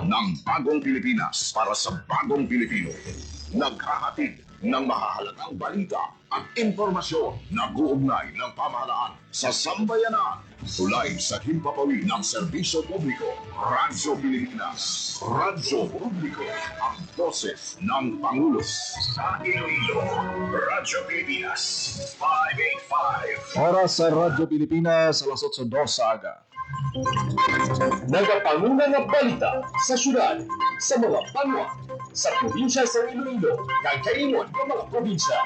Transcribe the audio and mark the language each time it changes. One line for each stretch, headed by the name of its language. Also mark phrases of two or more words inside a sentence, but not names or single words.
Filipino: ng bagong Pilipinas para sa bagong Pilipino. Naghahatid ng mahahalagang balita at impormasyon na uugnay ng pamahalaan sa sambayanan. Tulay sa himpapawid ng serbisyo publiko. Radyo Pilipinas. Radyo Publiko. Ang boses ng Pangulo. Sa Iloilo. Radyo Pilipinas. 585.
Hiligaynon: Oras sa Radyo Pilipinas, alas 8:02 sa aga. Nagapanguna nga balita sa syudad, sa mga banwa, sa probinsya sa Iloilo, kay kaimon ng mga probinsya.